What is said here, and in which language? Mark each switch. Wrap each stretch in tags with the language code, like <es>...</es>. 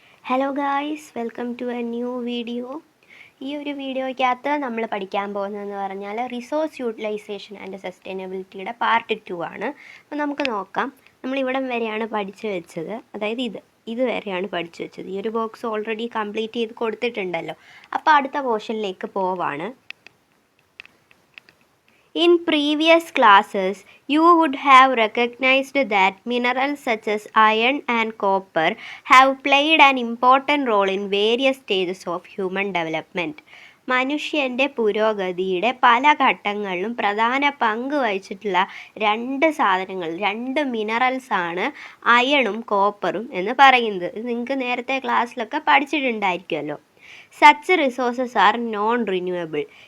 <en>Hello guys, welcome to a new video.</en> <ml>ഈ ഒരു വീഡിയോയ്ക്കകത്ത് നമ്മൾ പഠിക്കാൻ പോകുന്നതെന്ന് പറഞ്ഞാൽ റിസോഴ്സ് യൂട്ടിലൈസേഷൻ ആൻഡ് സസ്റ്റൈനബിലിറ്റിയുടെ പാർട്ട് 2 ആണ്. അപ്പോൾ നമുക്ക് നോക്കാം. നമ്മളിവിടം വരെയാണ് പഠിച്ചു വെച്ചത്, അതായത് ഇത് വരെയാണ് പഠിച്ചു വെച്ചത്. ഈ ഒരു ബോക്സ് ഓൾറെഡി കംപ്ലീറ്റ് ചെയ്ത് കൊടുത്തിട്ടുണ്ടല്ലോ. അപ്പോൾ അടുത്ത പോർഷനിലേക്ക് പോവാണ്.</ml> <en>In previous classes, you would have recognized that minerals such as iron and copper have played an important role in various stages of human development.</en> <ml>മനുഷ്യൻ്റെ പുരോഗതിയുടെ പല ഘട്ടങ്ങളിലും പ്രധാന പങ്ക് വഹിച്ചിട്ടുള്ള രണ്ട് മിനറൽസാണ് അയണും കോപ്പറും എന്ന് പറയുന്നത്. ഇത് നിങ്ങൾക്ക് നേരത്തെ ക്ലാസ്സിലൊക്കെ പഠിച്ചിട്ടുണ്ടായിരിക്കുമല്ലോ.</ml> <en>Such resources are non renewable.</en>